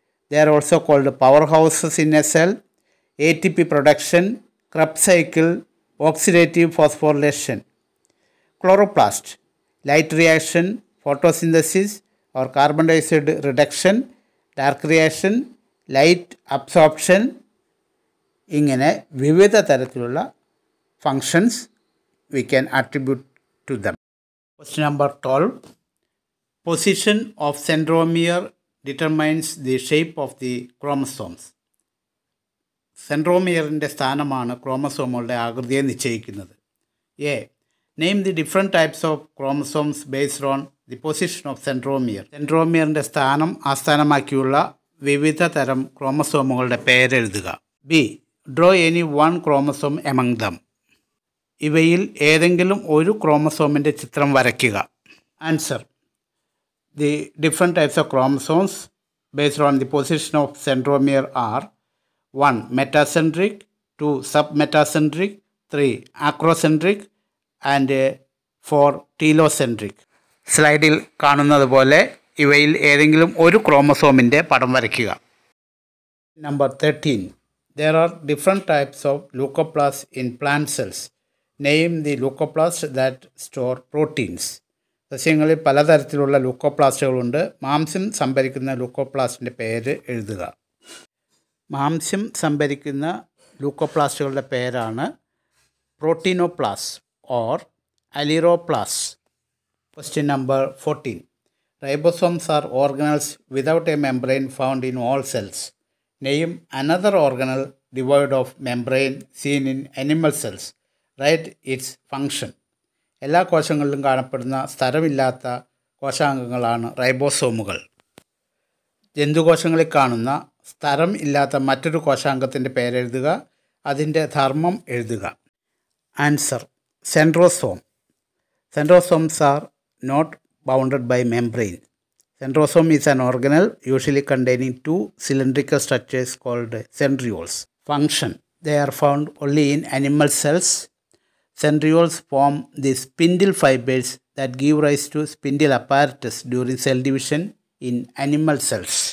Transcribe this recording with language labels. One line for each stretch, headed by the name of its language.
English: They are also called powerhouses in a cell. ATP production, Krebs cycle, oxidative phosphorylation. Chloroplast, light reaction, photosynthesis or carbon dioxide reduction, dark reaction, light absorption.
Malayalam: ഇങ്ങനെ വിവിധ തരത്തിലുള്ള
English: Functions we can attribute to them. Question number 12. Position of centromere determines the shape of the chromosomes.
Malayalam: സെൻട്രോമിയറിൻ്റെ സ്ഥാനമാണ് ക്രോമസോമുകളുടെ ആകൃതിയെ നിശ്ചയിക്കുന്നത്. A.
English: Name the different types of chromosomes based on the position of centromere.
Malayalam: സെൻട്രോമിയറിൻ്റെ സ്ഥാനം ആസ്ഥാനമാക്കിയുള്ള വിവിധ തരം ക്രോമസോമുകളുടെ പേരെഴുതുക. B.
English: Draw any one chromosome among them.
Malayalam: ഇവയിൽ ഏതെങ്കിലും ഒരു ക്രോമസോമിൻ്റെ ചിത്രം വരയ്ക്കുക.
English: Answer: the different types of chromosomes based on the position of centromere are: 1. Metacentric, 2. Sub metacentric, 3. Acrocentric and 4. Telocentric.
Malayalam: സ്ലൈഡിൽ കാണുന്നത് പോലെ ഇവയിൽ ഏതെങ്കിലും ഒരു ക്രോമസോമിൻ്റെ പടം വരയ്ക്കുക.
English: Number 13. There are different types of leucoplasts in plant cells. Name the leucoplasts that store proteins.
Malayalam: സസ്യങ്ങളിൽ പലതരത്തിലുള്ള ലൂക്കോപ്ലാസ്റ്റുകളുണ്ട്. മാംസ്യം സംഭരിക്കുന്ന ലൂക്കോപ്ലാസ്റ്റിൻ്റെ പേര് എഴുതുക. മാംസ്യം സംഭരിക്കുന്ന ലൂക്കോപ്ലാസ്റ്റുകളുടെ പേരാണ് പ്രോട്ടീനോപ്ലാസ് or അലിറോപ്ലാസ്.
English: Question number 14. Ribosomes are organelles without a membrane found in all cells. Name another organelle devoid of membrane seen in animal cells. Write its function.
Malayalam: എല്ലാ കോശങ്ങളിലും കാണപ്പെടുന്ന സ്ഥലമില്ലാത്ത കോശാംഗങ്ങളാണ് റൈബോസോമുകൾ. ജന്തുകോശങ്ങളിൽ കാണുന്ന സ്ഥലം ഇല്ലാത്ത മറ്റൊരു കോശാംഗത്തിൻ്റെ പേരെഴുതുക. അതിൻ്റെ ധർമ്മം എഴുതുക. Answer: centrosome.
English: Centrosomes are not bounded by membrane. Centrosome is an organelle usually containing two cylindrical structures called centrioles. Function: they are found only in animal cells. Centrioles form the spindle fibers that give rise to spindle apparatus during cell division in animal cells.